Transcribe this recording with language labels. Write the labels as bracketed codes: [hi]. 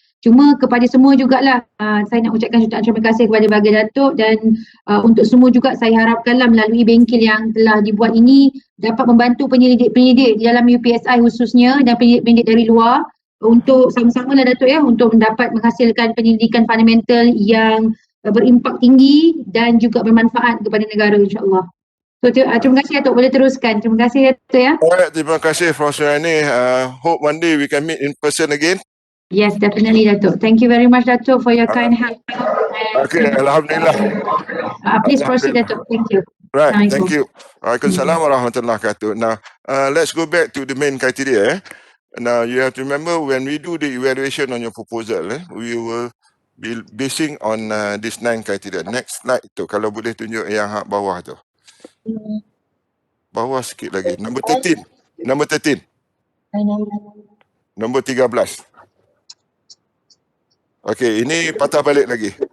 [ms] Cuma kepada semua jugalah saya nak ucapkan jutaan terima kasih kepada Bahagia Datuk, dan untuk semua juga saya harapkanlah melalui bengkel yang telah dibuat ini dapat membantu penyelidik-penyelidik di dalam UPSI khususnya dan penyelidik-penyelidik dari luar untuk sama-sama lah Datuk untuk mendapat menghasilkan penyelidikan fundamental yang berimpak tinggi dan juga bermanfaat kepada negara, insyaAllah. So terima kasih Datuk, boleh teruskan. Terima kasih Datuk Alright, terima kasih Prof. Suryani. [en] Hope one day we can meet in person again. Yes, definitely Datuk. Thank you very much Datuk for your kind help. [ms] Okay, Alhamdulillah. [en] Please proceed Datuk. Thank you. Right, thank you. [ar] Waalaikumsalam warahmatullahi wabarakatuh. [en] Now, let's go back to the main criteria. Now, you have to remember when we do the evaluation on your proposal, we will be basing on this 9 criteria. [ms] Next slide tu, kalau boleh tunjuk yang bawah tu. Bawah sikit lagi. [en] Number 13. Number 13. [ms] Nombor 13. Okey, ini patah balik lagi.